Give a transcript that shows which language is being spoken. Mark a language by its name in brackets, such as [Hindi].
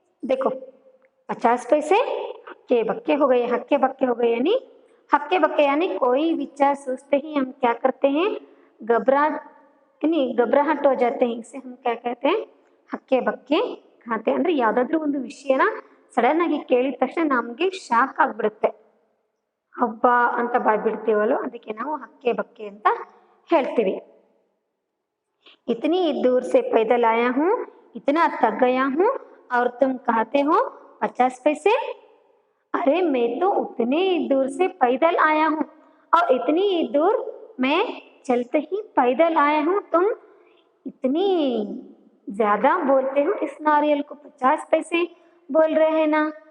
[Hindi] देखो 50 पैसे हक्के बक्के हो गए। हक्के बक्के हो गए यानी हक्के बक्के यानी कोई विचार सोचते ही हम क्या करते हैं, घबराहट हो जाते हैं। इसे हम क्या कहते हैं, हक्के बक्के कहते हैं। [Kannada] ಅಂದರೆ ಯಾವುದಾದ್ರೂ ಒಂದು ವಿಷಯನ ಸಡನ್ ಆಗಿ ಕೇಳಿದ ತಕ್ಷಣ ನಮಗೆ ಶಾಕ್ ಆಗಿಬಿಡುತ್ತೆ, ಹಬ್ಬ ಅಂತ ಬಾಯ್ ಬಿಡ್ತೀವಲ್ಲ, ಅದಕ್ಕೆ ನಾವು ಹಕ್ಕೆ ಬಕ್ಕೆ ಅಂತ ಹೇಳ್ತೀವಿ। [Hindi] इतनी दूर से पैदल आया हूँ, इतना थक गया हूँ और तुम कहते हो 50 पैसे? अरे मैं तो उतने दूर से पैदल आया हूँ और इतनी दूर मैं चलते ही पैदल आया हूँ, तुम इतनी ज्यादा बोलते हो, इस नारियल को 50 पैसे बोल रहे हैं ना?